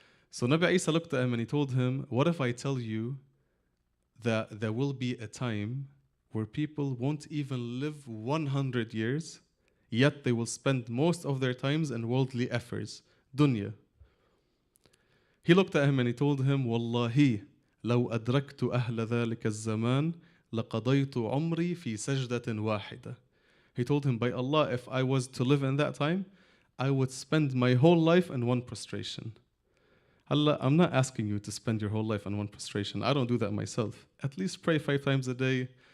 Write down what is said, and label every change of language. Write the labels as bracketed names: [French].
[English] So Nabi Isa looked at him and he told him, what if I tell you that there will be a time where people won't even live 100 years, yet they will spend most of their times in worldly efforts, dunya. He looked at him and he told him, [Arabic] Wallahi, لو أدركت أهل ذلك الزمان لقضيت عمري في سجدة واحدة. [English] He told him, by Allah, if I was to live in that time, I would spend my whole life in one prostration. Allah, I'm not asking you to spend your whole life in one prostration. I don't do that myself. At least pray 5 times a day.